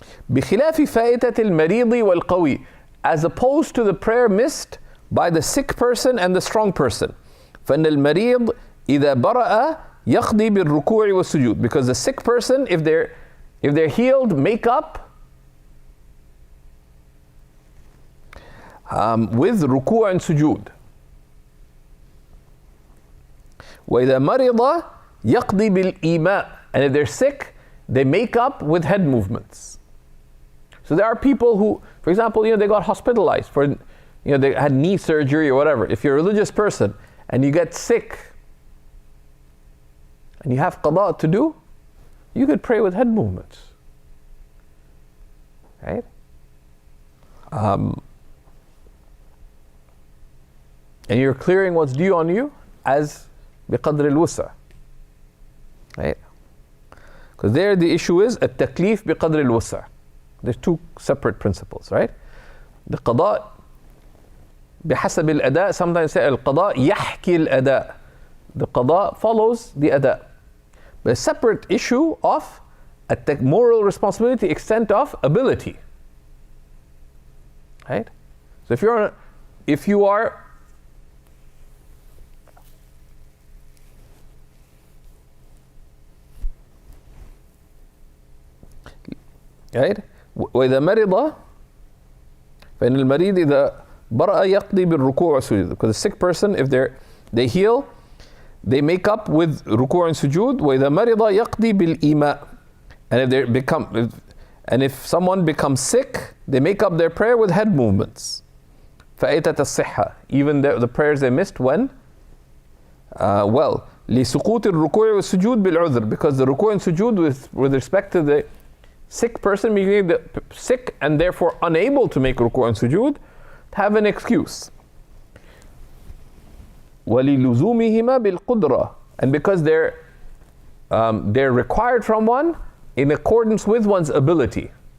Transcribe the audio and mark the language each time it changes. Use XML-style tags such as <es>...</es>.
<ar>بخلاف فائتة المريض والقوي,</ar> <en>as opposed to the prayer missed by the sick person and the strong person.</en> <ar>فإن المريض إذا برأ يقضي بالركوع والسجود.</ar> <en>Because the sick person, if they're healed, make up with ruku' and sujood.</en> <ar>وإذا مرض يقضي بالإيماء.</ar> <en>And if they're sick, they make up with head movements. So there are people who, for example, they got hospitalized for, they had knee surgery or whatever. If you're a religious person and you get sick and you have qada to do, you could pray with head movements. Right? And you're clearing what's due on you as</en> <ar>بقدر الوسع.</ar> <en>Right? Because there the issue is</en> <ar>التكليف بقدر الوسع.</ar> <en>There's 2 separate principles, right? The qada</en> <ar>بحسب الأداء,</ar> <en>sometimes say</en> <ar>القضاء يحكي الأداء.</ar> <en>The qada follows the أداء. But a separate issue of moral responsibility, extent of ability. Right? So if you are right?</en> <ar>وإذا مرض فإن المريض إذا برأ يقضي بالركوع والسجود.</ar> <en>Because the sick person, if they heal, they make up with ruku' and sujood.</en> <ar>وإذا مرض يقضي بالإيماء.</ar> <en>And if someone becomes sick, they make up their prayer with head movements.</en> <ar>فأيتت الصحة.</ar> <en>Even the prayers they missed when?</en> <ar>لسقوط الركوع والسجود بالعذر.</ar> <en>Because the ruku' and sujood with respect to the sick person, meaning the sick and therefore unable to make ruku' and sujood, have an excuse.</en> <ar>وَلِلُزُومِهِمَا بِالْقُدْرَةِ.</ar> <en>And because they're required from one in accordance with one's ability.</en>